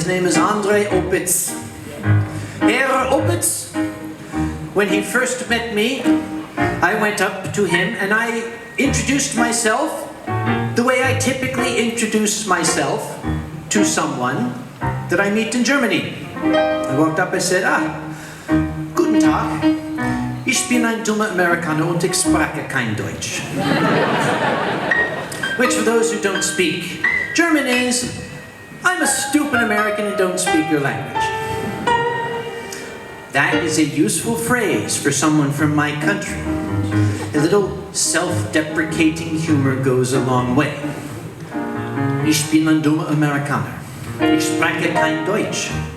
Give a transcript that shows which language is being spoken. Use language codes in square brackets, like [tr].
[en] His name is Andre Opitz. Herr Opitz, when he first met me, I went up to him and I introduced myself the way I typically introduce myself to someone that I meet in Germany. I walked up and said, [de] guten Tag, ich bin ein dummer Amerikaner und ich spreche kein Deutsch. [en] Which, for those who don't speak German, is, I'm a stupid American and don't speak your language. That is a useful phrase for someone from my country. A little self-deprecating humor goes a long way. [de] Ich bin ein dummer Amerikaner. Ich spreche kein Deutsch.